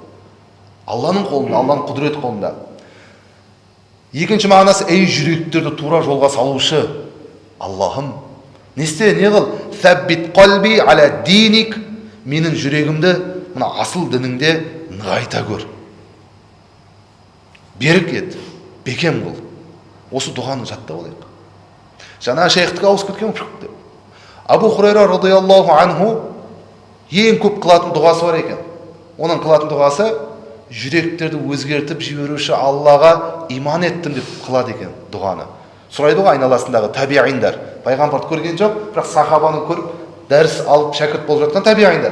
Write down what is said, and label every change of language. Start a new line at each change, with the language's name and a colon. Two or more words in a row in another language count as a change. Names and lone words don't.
Kazakh: Алланың қолында, Алланың құдіреті қолында. Екінші мағынасы, ей жүректерді тура жолға салушы Аллахым, не істе, не қыл?
Arabic: ثبت قلبي على دينك.
Kazakh: Менің жүрегімді мына асыл дініңде нығайта көр. Берік ет, бекем қыл. Осы дұғаны жаттап алайық. Жаңа шейхтікі ауысып кеткен деп. Абу Хурайра
Arabic: رضي الله عنه
Kazakh: ең көп қылатын дұғасы бар екен. Оның қылатын дұғасы жүректерді өзгертіп жіберуші Аллаға иман еттім деп қылады екен дұғаны. Сұрайды ғой айналасындағы табиғиндар. Пайғамбарды көрген жоқ, бірақ сахабаны көріп, дәріс алып шәкірт болып жатқан табиғиндар.